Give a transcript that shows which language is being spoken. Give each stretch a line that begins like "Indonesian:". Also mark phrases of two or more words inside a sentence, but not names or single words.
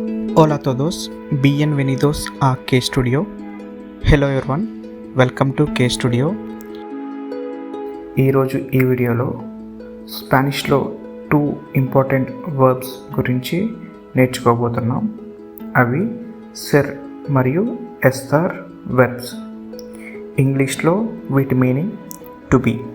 Spanish: Hola a todos, bienvenidos a K Studio.
English: Hello everyone, welcome to K Studio.
Telugu: ఈరోజు ఈ వీడియోలో స్పానిష్లో 2
English: important verbs
Telugu: గురించి నేర్చుకోబోతున్నాం. అవి సెర్ మరియు ఎస్టార్ వెర్బ్స్. ఇంగ్లీష్లో వీటి మీనింగ్
English: to be.